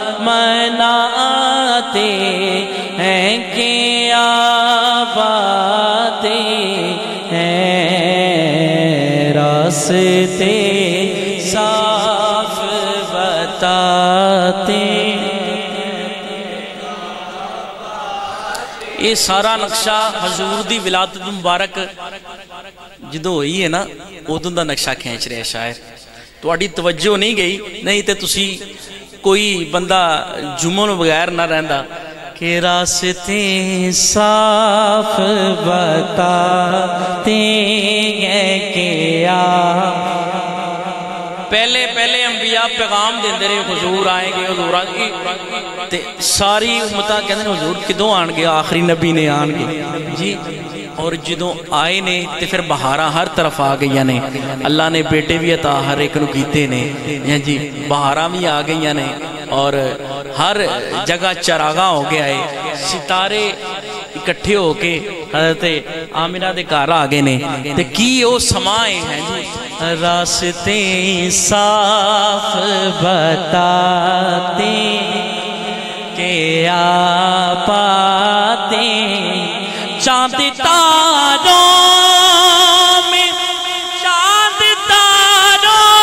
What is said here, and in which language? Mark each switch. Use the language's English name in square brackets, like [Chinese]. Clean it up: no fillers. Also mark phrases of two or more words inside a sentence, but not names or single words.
[Urdu] مناتے ہیں کہ آپ آتے ہیں، راستے صاف بتاتے۔ [Punjabi] یہ سارا نقشہ حضور دی ولادت مبارک جدو ہوئی ہے نا ادوں دا نقشہ کھینچ رہے شاعر، تہاڈی توجہ نہیں گئی، نہیں تے تسی کوئی بندہ جمعوں بغیر نہ رہندا کہ [Urdu] راستے صاف بتاتے ہیں کہ [Punjabi] پہلے انبیاء پیغام دیندے رہے [Urdu] حضور آئیں گے، حضور آئیں گے، [Punjabi] تے ساری امتاں کہندے نے حضور کدوں آن گے، آخری نبی نے آن گے جی، اور جدوں آئے نے تے پھر بہاراں ہر طرف آ گئی نے اللہ نے بیٹے بھی عطا ہر ایک نو کیتے نے جی بہاراں بھی آ گئی نے اور ہر جگہ چراغاں ہو گیا ہے ستارے اکٹھے ہو کے حضرت آمنہ دے گھر آ گئے نے تے کی او سمائے ہیں جی [Urdu] راستے صاف بتاتے کہ آپ آتے چاند تاروں [Punjabi] میں چاند تاروں